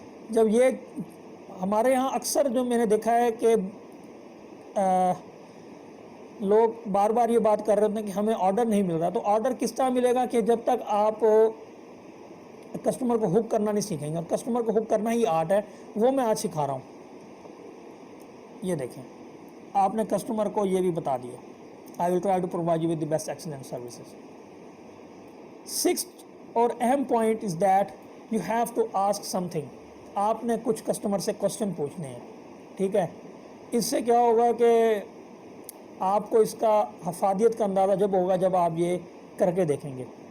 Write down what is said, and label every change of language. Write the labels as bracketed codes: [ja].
[ur] جب یہ ہمارے ہاں اکثر جو میں نے دیکھا ہے کہ لوگ بار بار یہ بات کر رہے ہیں کہ ہمیں آرڈر نہیں مل رہا. تو آرڈر کس طرح ملے گا کہ جب تک آپ کسٹمر کو ہک کرنا نہیں سیکھیں گے. اور کسٹمر کو ہک کرنا ہی آرٹ ہے, وہ میں آج سکھا رہا ہوں. یہ دیکھیں آپ نے کسٹمر کو یہ بھی بتا دیا. [en] I will try to provide you with the best excellent services. Sixth [ur] اور اہم [en] Point is that you have to ask something. [ur] آپ نے کچھ کسٹمر سے کوشچن پوچھنے ہیں, ٹھیک ہے. اس سے کیا ہوگا کہ آپ کو اس کا افادیت کا اندازہ جب ہوگا جب آپ یہ کر کے دیکھیں گے.